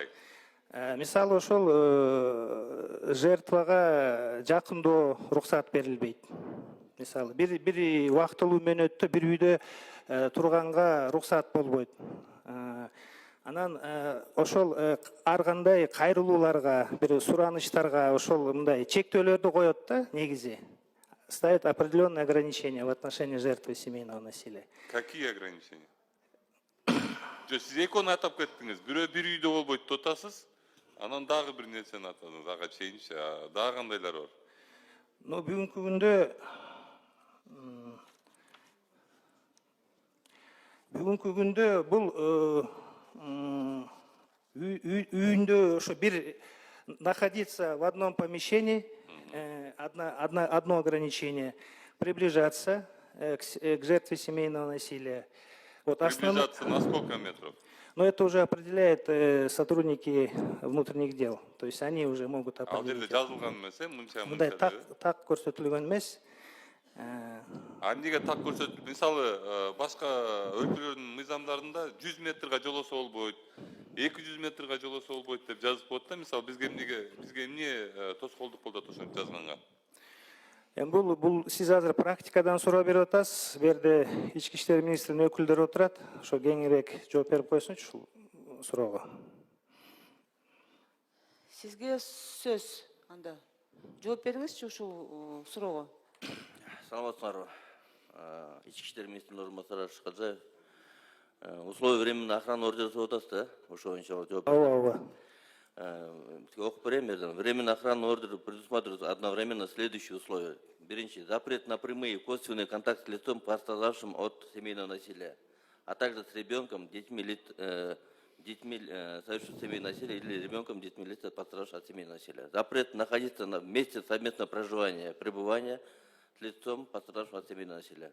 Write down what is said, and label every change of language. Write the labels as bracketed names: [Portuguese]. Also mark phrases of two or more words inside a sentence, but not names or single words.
[Kyrgyz] Мисалы ошол жертвага жакындоо уруксат берилбейт. Мисалы бир убактылуу мөөнөттө бир үйдө турганга уруксат болбойт. Анан ошол ар кандай кайрылууларга, бир суранычтарга ошол мындай чектөөлөрдү коет да, негизи. [Russian] Ставит определенные ограничения в отношении жертвы семейного насилия. Какие ограничения? [Kyrgyz] Сиз экөөнү атап кеттиңиз. Бирөө бир үйдө болбойт деп атасыз. Анан дагы бир нерсени атадыңыз. Ага чейинчи, дагы кандайлар бар? [Russian] Ну, [Kyrgyz] бүгүнкү күндө бул үйүндө ошо бир [Russian] находиться в одном помещении, одно ограничение, приближаться к жертве семейного насилия. Вот Приближаться на сколько метров? Но это уже определяет сотрудники внутренних дел. То есть они уже могут определить. [Kyrgyz] Мындай так көрсөтүлгөн эмес. Эмнеге так көрсөтүлүп? Мисалы, башка өлкөлөрдүн мыйзамдарында 100 метрге жолосо болбойт, 200 метрге жолосо болбойт деп жазып коет да. Мисалы, бизге эмне тоскоолдук болуп атат ошентип жазганга? Бул сиз азыр практикадан суроо берип атасыз. Бу жерде ички иштер министринин өкүлдөрү отурат. Ошо кеңирээк жооп берип койсунчу ушул суроого. Сизге сөз анда. Жооп бериңизчи ушул суроого. Саламатсыздарбы. Ички иштер министринин орун басары Шыкаджаев. [Russian] Условия временной охраны ордери [Kyrgyz] деп атасыз да? Ошо боюнча жооп. Ооба. Окуп берейин бердим. [Russian] Временный охранный ордер предусматривает одновременно следующие условия. Биринчи, запрет на прямые косвенные контакты с лицом, пострадавшим от семейного насилия, а также с ребенком, детьми, совершившим семейное насилие, или ребенком, детьми, лиц, пострадавшим от семейного насилия. Запрет находиться на месте совместного проживания, пребывания с лицом, пострадавшим от семейного насилия.